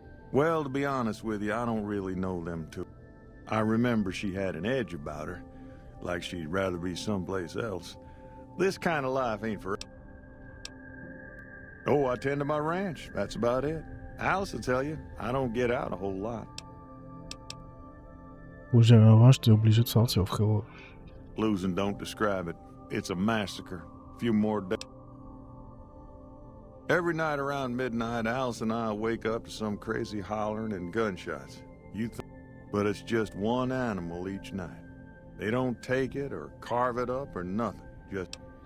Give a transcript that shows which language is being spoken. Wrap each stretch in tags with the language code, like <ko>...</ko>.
<en>Well, to be honest with you, I don't really know them two. I remember she had an edge about her, like she'd rather be someplace else. This kind of life ain't for... Oh, I tend to my ranch. That's about it. Alice will tell you, I don't get out a whole lot.</en> <fr>Hoe j'avais un ranch, t'es obligé de sortir, frérot.</fr> <en>Losing don't describe it. It's a massacre. A few more days. Every night around midnight, Alice and I wake up to some crazy hollering and gunshots. But it's just one animal each night. They don't take it or carve it up or nothing. Just...</en>